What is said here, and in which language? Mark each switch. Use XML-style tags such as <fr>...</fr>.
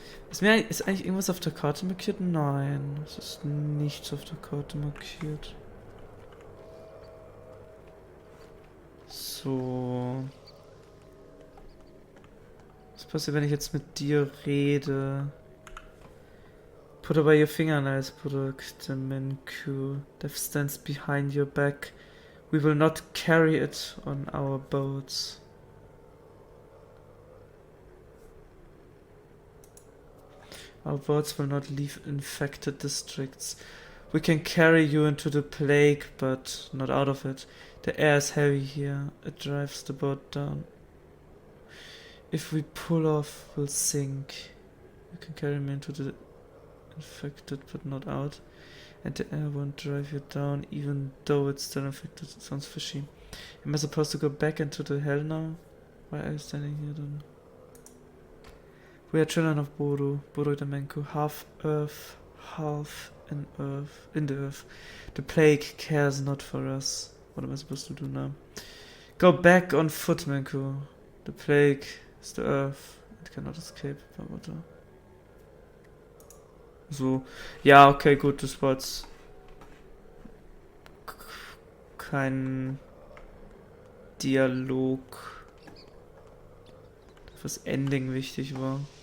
<de>Ist eigentlich irgendwas auf der Karte markiert? Nein, es ist nichts auf der Karte markiert. So. Was passiert, wenn ich jetzt mit dir rede?</de> <en>Put away your fingernails, product Menku. Death stands behind your back. We will not carry it on our boats. Our boats will not leave infected districts. We can carry you into the plague, but not out of it. The air is heavy here. It drives the boat down. If we pull off, we'll sink. You can carry me into the infected, but not out. And the air won't drive you down, even though it's still infected. It sounds fishy. Am I supposed to go back into the hell now? Why are you standing here then? We are children of Boru, Boru Damenko, half earth, half in the earth. The plague cares not for us. What am I supposed to do now? Go back on foot, Menku. The plague is the earth. It cannot escape by water. So.</en> <de>Ja, okay, gut, das war jetzt kein Dialog, was Ending wichtig war.</de>